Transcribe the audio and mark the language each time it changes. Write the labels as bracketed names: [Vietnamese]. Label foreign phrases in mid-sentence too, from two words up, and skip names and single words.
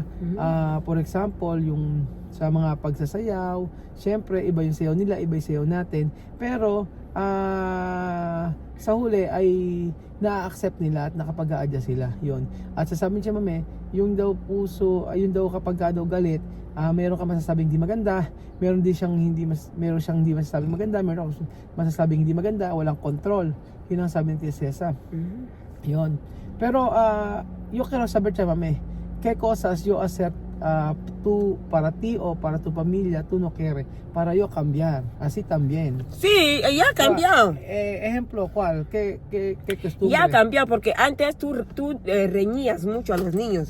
[Filipino] For example, yung sa mga pagsasayaw, syempre iba yung sayaw nila, iba yung sayaw natin, pero sa huli ay na-accept nila at nakapag-a-adjust sila, yon. At sasabihin siya, Mami, yung daw puso, ayun daw kapag daw galit, meron ka masasabing hindi maganda, meron siyang hindi masasabing maganda, meron ka masasabing hindi maganda, walang control. Yun ang sabi ni Tia Cesa. Yun. [Spanish] Pero, yo quiero saber, Mami, ¿qué cosas yo hacer tú, para ti o para tu familia, tú no quieres, para yo cambiar? Así también. Sí, ya ha cambiado. Ejemplo, ¿cuál? ¿Qué costumbre? Ya ha cambiado porque antes tú reñías mucho a los niños.